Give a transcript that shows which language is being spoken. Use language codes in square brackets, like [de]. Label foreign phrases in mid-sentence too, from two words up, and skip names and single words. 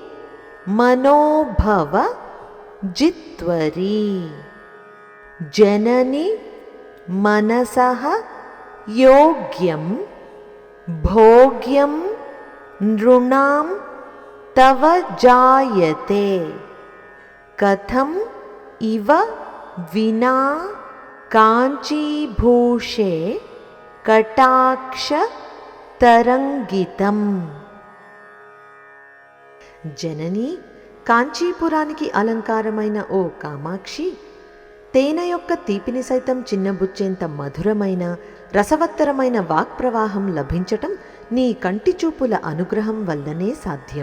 [sa] मनोभव जित्वरी जननि मनसः योग्यं भोग्यं नृणां तव जायते कथम् इव विना काञ्चीभूषे कटाक्ष తరంగితం। [te] జనని కాంచీపురానికి అలంకారమైన ఓ కామాక్షి, తేనె యొక్క తీపిని సైతం చిన్నబుచ్చేంత మధురమైన రసవత్తరమైన వాక్ప్రవాహం లభించటం నీ కంటి చూపుల అనుగ్రహం వల్లనే సాధ్యం।